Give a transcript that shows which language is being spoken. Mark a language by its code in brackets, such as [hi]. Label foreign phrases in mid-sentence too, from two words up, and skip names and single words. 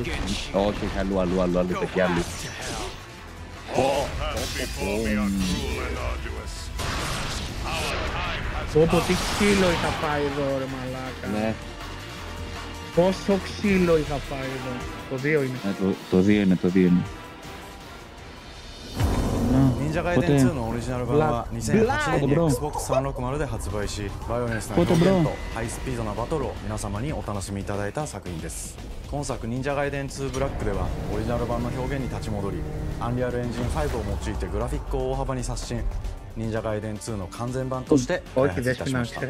[el] Όχι, αλλού, τέτοια αλλού. Πω, τι ξύλο είχα φάει εδώ, ρε μαλάκα. Ναι. Πόσο ξύλο είχα φάει εδώ. Το 2 είναι. Το 2 είναι. [ja] 忍者ガイデン2のオリジナル版は2008年に XboxHellas で発売し、バイオレンスな表現とハイスピードなバトルを皆様にお楽しみいただいた作品です。今作忍者ガイデン2ブラックではオリジナル版の表現に立ち戻り、アンリアルエンジン5を用いてグラフィックを大幅に刷新、忍者ガイデン2の完全版として開発いたしました。